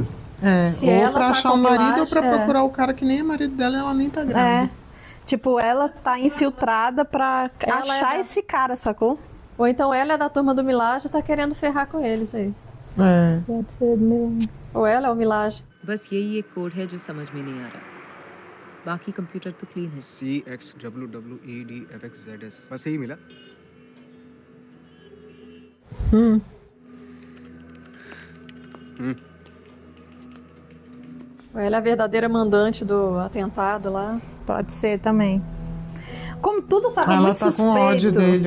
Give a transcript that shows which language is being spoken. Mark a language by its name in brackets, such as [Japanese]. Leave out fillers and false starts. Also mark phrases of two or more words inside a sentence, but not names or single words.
[Portuguese] Se ou ela pra tá achar com o marido milagre, ou pra procurar o cara que nem é marido dela e ela nem tá grávida. Tipo, ela tá infiltrada pra achar esse cara, sacou? Ou então ela é da turma do Milage e tá querendo ferrar com eles aí. Pode ser mesmo. Ou ela é o Milage. [Hindi] बस यही एक कोड है जो समझ में नहीं आ रहा बाकी कंप्यूटर तो क्लीन है CXWWEDFXZS बस यही मिला [Portuguese] Ou ela é a verdadeira mandante do atentado lá. Pode ser também. Como tudo tava Ela muito tá com suspeito ódio dele,